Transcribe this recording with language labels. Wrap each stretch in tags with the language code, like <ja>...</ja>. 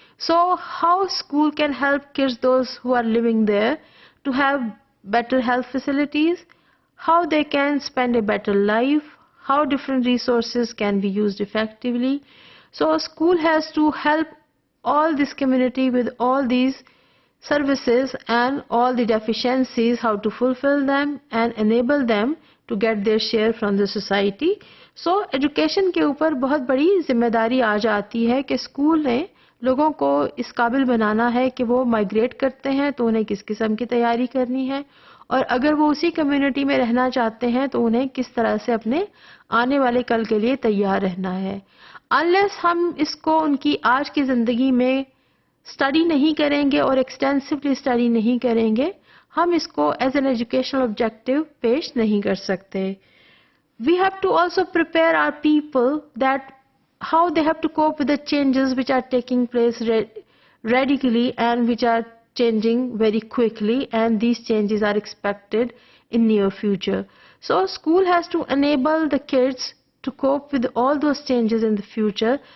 <en>So how school can help kids, those who are living there, to have better health facilities, how they can spend a better life, how different resources can be used effectively. So school has to help all this community with all these services and all the deficiencies, how to fulfill them and enable them to get their share from the society.</en> <hi>So education के ऊपर बहुत बड़ी जिम्मेदारी आ जाती है कि school ने लोगों को इस काबिल बनाना है कि वो माइग्रेट करते हैं तो उन्हें किस किस्म की तैयारी करनी है, और अगर वो उसी कम्युनिटी में रहना चाहते हैं तो उन्हें किस तरह से अपने आने वाले कल के लिए तैयार रहना है. अनलेस हम इसको उनकी आज की ज़िंदगी में स्टडी नहीं करेंगे और एक्सटेंसिवली स्टडी नहीं करेंगे, हम इसको</hi> <en>as an educational objective</en> <hi>पेश नहीं कर सकते.</hi> <en>We have to also prepare our people that how they have to cope with the changes which are taking place radically and which are changing very quickly, and these changes are expected in near future. So school has to enable the kids to cope with all those changes in the future.</en>